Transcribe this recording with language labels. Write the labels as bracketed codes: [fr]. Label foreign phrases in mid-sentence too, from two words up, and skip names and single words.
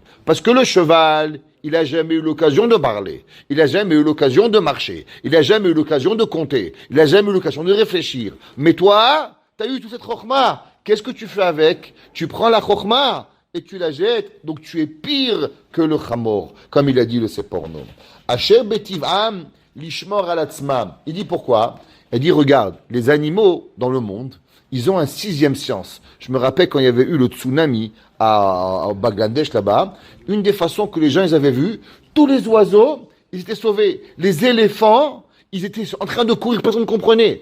[fr] Parce que le cheval, il n'a jamais eu l'occasion de parler, il n'a jamais eu l'occasion de marcher, il n'a jamais eu l'occasion de compter, il n'a jamais eu l'occasion de réfléchir. Mais toi, tu as eu toute cette chokhma. Qu'est-ce que tu fais avec? Tu prends la chokhma et tu la jettes, donc tu es pire que le chamor, comme il a dit le Seporno. [he] אשר בטבעם לשמור על עצמם. [fr] Il dit pourquoi? Il dit regarde, les animaux dans le monde, ils ont un sixième sens. Je me rappelle quand il y avait eu le tsunami à Bangladesh là-bas, une des façons que les gens ils avaient vu, tous les oiseaux, ils étaient sauvés. Les éléphants, ils étaient en train de courir, personne ne comprenait.